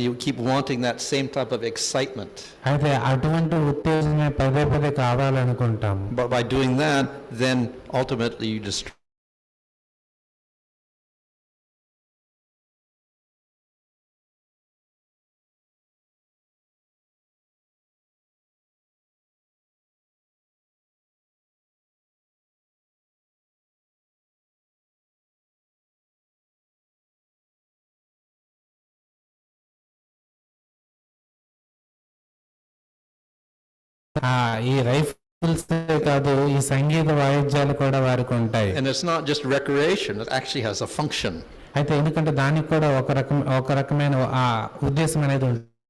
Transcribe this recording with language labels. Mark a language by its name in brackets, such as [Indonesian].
[English] You keep wanting that same type of excitement. [Telugu] అయితే అటువంటి ఉత్తేజమే పదే కావాలనుకుంటాము. [English] But by doing that, then ultimately you destroy [Telugu] ఈ rifles కాదు, ఈ సంగీత వాయిద్యాలు కూడా వారికి ఉంటాయి. [English] And it's not just recreation, it actually has a function. [Telugu] అయితే ఎందుకంటే దానికి కూడా ఒక రకమైన ఆ ఉద్దేశం అనేది ఉంటుంది.